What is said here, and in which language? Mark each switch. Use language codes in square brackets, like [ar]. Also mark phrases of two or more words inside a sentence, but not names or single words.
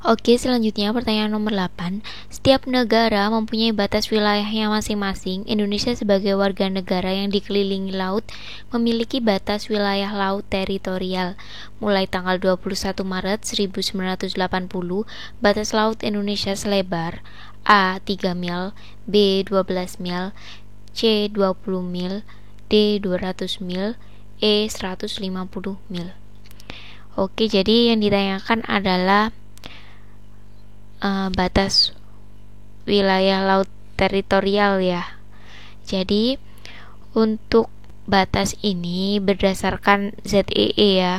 [id] Oke, selanjutnya pertanyaan nomor 8. Setiap negara mempunyai batas wilayahnya masing-masing. Indonesia sebagai warga negara yang dikelilingi laut memiliki batas wilayah laut teritorial. Mulai tanggal 21 Maret 1980, batas laut Indonesia selebar A. 3 mil, B. 12 mil, C. 20 mil, D. 200 mil, E. 150 mil. Oke, jadi yang ditanyakan adalah batas wilayah laut teritorial ya. Jadi untuk batas ini berdasarkan ZEE ya.